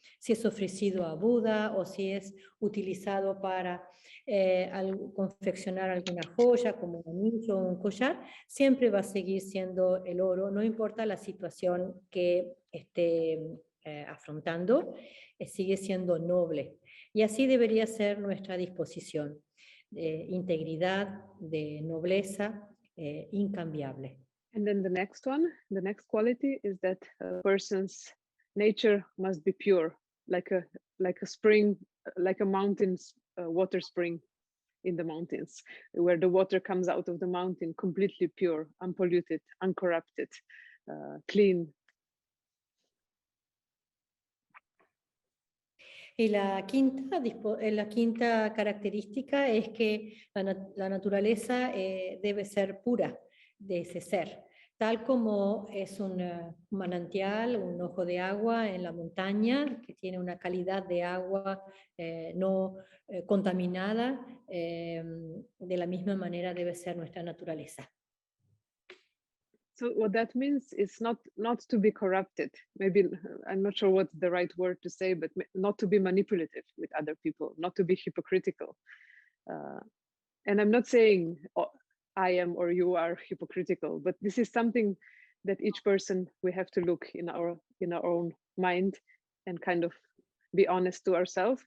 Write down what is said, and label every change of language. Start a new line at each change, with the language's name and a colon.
Spanish: Si es ofrecido a Buda o si es utilizado para confeccionar alguna joya como un anillo o un collar, siempre va a seguir siendo el oro, no importa la situación que esté afrontando, sigue siendo noble. Y así debería ser nuestra disposición, de integridad, de nobleza, incambiable.
English: And then the next one, the next quality is that a person's nature must be pure, like a spring, like a mountain's water spring in the mountains, where the water comes out of the mountain completely pure, unpolluted, uncorrupted, clean.
Spanish: Y la quinta característica es que la naturaleza debe ser pura de ese ser, tal como es un manantial, un ojo de agua en la montaña, que tiene una calidad de agua no contaminada, de la misma manera debe ser nuestra naturaleza.
English: So what that means is not to be corrupted. Maybe I'm not sure what's the right word to say, but not to be manipulative with other people, not to be hypocritical. And I'm not saying I am or you are hypocritical, but this is something that each person we have to look in our own mind and kind of be honest to ourselves.